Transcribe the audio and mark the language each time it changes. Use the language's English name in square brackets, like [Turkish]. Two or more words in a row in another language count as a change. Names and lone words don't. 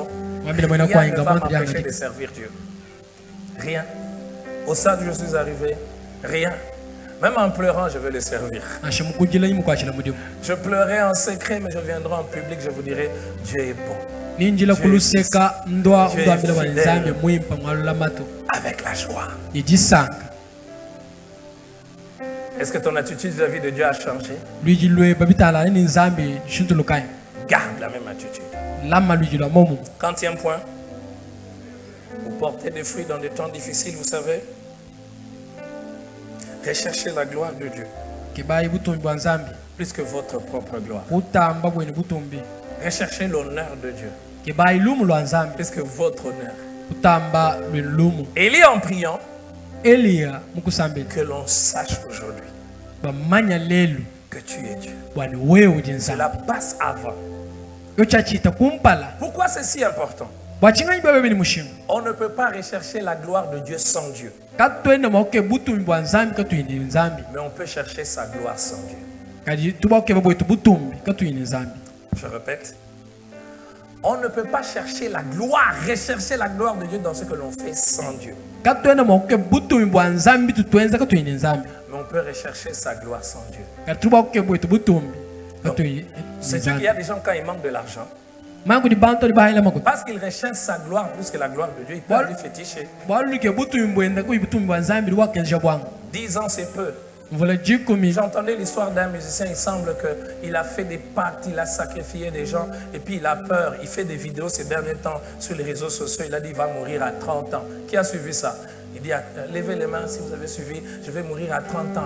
[French] Rien ne va m'empêcher de servir Dieu. Rien. Au stade où je suis arrivé, rien. Même en pleurant, je veux le servir. Je pleurais en secret, mais je viendrai en public, je vous dirai, Dieu est bon. [Luba-Katanga] ninjila kuluseka ndwa [French] Dieu est [Luba-Katanga] ndwambila bwa [French] fidèle. [Luba-Katanga] nzambe mwimpa mwalo la mato [French] avec la joie. [Luba-Katanga] nijisanga [French] Est-ce que ton attitude vis-à-vis de Dieu a changé? [Luba-Katanga] luigi lwe babitala ni nzambe shintulukai [French] Garde la même attitude. [Luba-Katanga] lama luigi lwa momu [French] 40e point. Vous portez des fruits dans des temps difficiles, vous savez. Recherchez la gloire de Dieu [Luba-Katanga] kibayi butumbi bwa nzambe [French] plus que votre propre gloire. [Luba-Katanga] kutamba bwene butumbi [French] Recherchez l'honneur de Dieu [Luba-Katanga] kibayi lumu lwa nzambe [French] plus que votre honneur. [Luba-Katanga] kutamba lwe lumu [French] Élie en priant [Luba-Katanga] eliya mukusambela [French] que l'on sache aujourd'hui [Luba-Katanga] bamanya lelu [French] que tu es Dieu. [Luba-Katanga] bwani wewe udi nzambe [French] Cela passe avant. [Luba-Katanga] yo chachita kumpala [French] Pourquoi c'est si important? [Luba-Katanga] bwachinganyi bwa bebe ni mushinga [French] On ne peut pas rechercher la gloire de Dieu sans Dieu. [Luba-Katanga] katwenda maoke butumbi bwa nzambe katuyini nzambe [French] Mais on peut chercher sa gloire sans Dieu. [Luba-Katanga] kadi tubakeba bwetu butumbi katuyini nzambe [French] Je répète. On ne peut pas chercher la gloire, rechercher la gloire de Dieu dans ce que l'on fait sans Dieu. [Luba-Katanga] katwenda maoke butumbi bwa nzambe tutwenza katuyini nzambe [French] Mais on peut rechercher sa gloire sans Dieu. [Luba-Katanga] kadi tubakuke bwetu butumbi katuyini [French] C'est sûr qu'il y a des gens quand ils manquent de l'argent, [Luba-Katanga] mangu di banto di bahila makuta [French] parce qu'ils recherchent sa gloire plus que la gloire de Dieu, ils peuvent lui féticher. [Luba-Katanga] bwaluke butumbi bwenda kuyi butumbi bwa nzambe liwakenja bwangu [French] 10 ans, c'est peu. [Luba-Katanga] mvula jikumi [French] J'entendais l'histoire d'un musicien, il semble qu'il a fait des pactes, il a sacrifié des gens, et puis il a peur. Il fait des vidéos ces derniers temps sur les réseaux sociaux, il a dit qu'il va mourir à 30 ans. Qui a suivi ça? Il dit, levez les mains si vous avez suivi, je vais mourir à 30 ans.